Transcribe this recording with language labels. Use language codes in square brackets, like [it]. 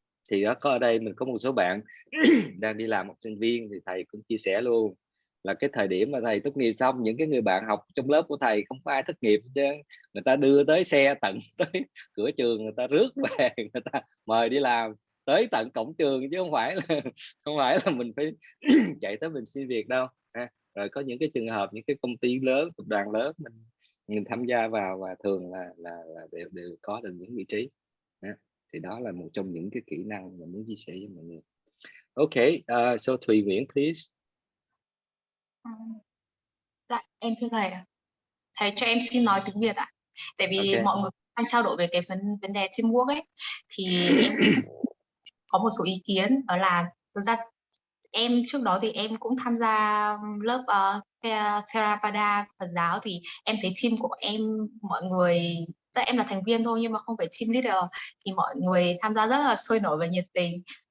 [vi] Thì đó, có ở đây mình có một số bạn đang đi làm học sinh viên, thì thầy cũng chia sẻ luôn là cái thời điểm mà thầy tốt nghiệp xong, những cái người bạn học trong lớp của thầy không có ai thất nghiệp chứ, người ta đưa tới xe tận tới cửa trường, người ta rước về, người ta mời đi làm tới tận cổng trường, chứ không phải là mình phải chạy tới mình xin việc đâu. Rồi có những cái trường hợp những cái công ty lớn, tập đoàn lớn mình tham gia vào, và thường là đều có được những vị trí. Thì đó là một trong những cái kỹ năng mà muốn chia sẻ với mọi người. [en] Okay, so Thùy Nguyễn, please. [vi] Dạ, em thưa thầy ạ. Thầy cho em xin nói tiếng Việt ạ. Tại vì Okay. mọi người đang trao đổi về cái vấn đề teamwork ấy, thì em có một số ý kiến, đó là thực ra em trước đó thì em cũng tham gia lớp Theravada Phật giáo, thì em thấy team của em, mọi người, em là thành viên thôi nhưng mà không phải team leader, thì mọi người tham gia rất là sôi nổi và nhiệt tình.